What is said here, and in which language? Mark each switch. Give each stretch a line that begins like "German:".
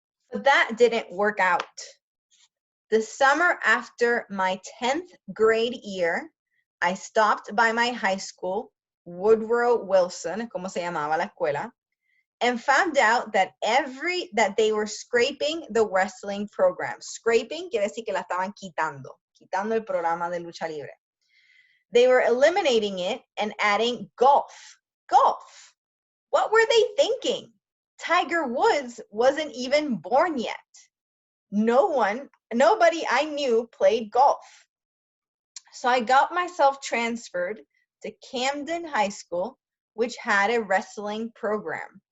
English: But that didn't work out. The summer after my 10th grade year, I stopped by my high school, Woodrow Wilson,
Spanish: como se llamaba la escuela,
English: and found out that they were scraping the wrestling program.
Spanish: Scraping quiere decir que la estaban quitando el programa de lucha libre.
English: They were eliminating it and adding golf. Golf. What were they thinking? Tiger Woods wasn't even born yet. Nobody I knew played golf. So I got myself transferred to Camden High School, which had a wrestling program.